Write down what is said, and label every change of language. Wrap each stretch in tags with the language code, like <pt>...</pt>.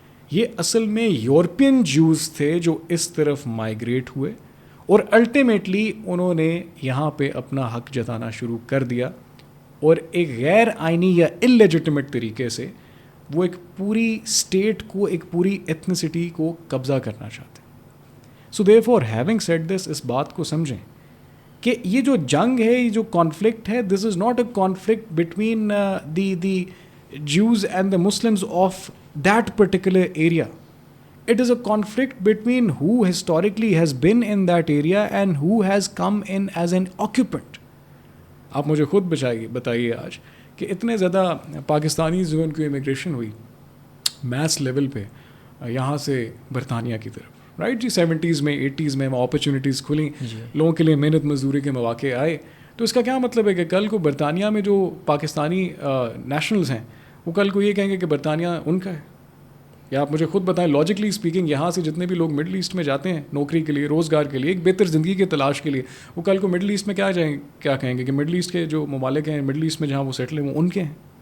<ur>یہ اصل میں یورپین جوز تھے جو اس طرف مائیگریٹ ہوئے اور الٹیمیٹلی انہوں نے یہاں پہ اپنا حق جتانا شروع کر دیا، اور ایک غیر آئینی یا اللیجٹمیٹ طریقے سے وہ ایک پوری اسٹیٹ کو، ایک پوری ایتھنیسٹی کو قبضہ کرنا چاہتے ہیں.</ur> <en>so therefore having said this,</en> <ur>اس بات کو سمجھیں کہ یہ جو جنگ ہے، یہ جو کانفلکٹ ہے،</ur> <en>This is not a conflict between the Jews and the Muslims of that particular area. It is a conflict between who historically has been in that area and who has come in as an occupant.</en> <ur>آپ مجھے خود بتائیے آج کہ اتنے زیادہ پاکستانی جو ان کی امیگریشن ہوئی میس لیول پہ یہاں سے برطانیہ کی طرف، رائٹ جی، 70s میں 80s میں اپرچونیٹیز کھلیں، لوگوں کے لیے محنت مزدوری کے مواقع آئے. تو اس کا کیا مطلب ہے کہ کل کو برطانیہ میں جو پاکستانی نیشنلز ہیں وہ کل کو یہ کہیں گے کہ برطانیہ ان کا ہے؟ یا آپ مجھے خود بتائیں لاجکلی اسپیکنگ یہاں سے جتنے بھی لوگ مڈل ایسٹ میں جاتے ہیں نوکری کے لیے, روزگار کے لیے, ایک بہتر زندگی کی تلاش کے لیے, وہ کل کو مڈل ایسٹ میں کیا کہیں گے کہ مڈل ایسٹ کے جو ممالک ہیں مڈل ایسٹ میں جہاں وہ سیٹل ہیں وہ ان کے ہیں؟</ur>